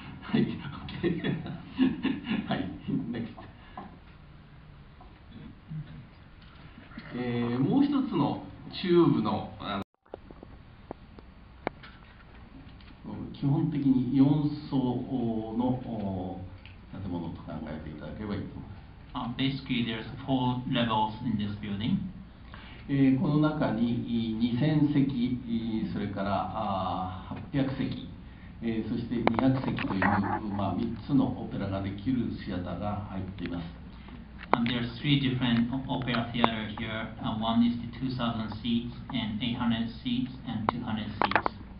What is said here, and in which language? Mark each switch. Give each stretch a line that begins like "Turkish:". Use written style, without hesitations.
Japanese: はい、OK はい、NEXT。もう一つの中部の基本的に4層の建物と考えていただければいいと思います。
English: Basically, there's 4 levels in this building.
Japanese: この中に2000席、それから800席、そして200席という、3つのオペラができるシアターが入っています。
English: There's 3 different opera theater here. One is the 2,000 seats, and 800 seats, and 200 seats.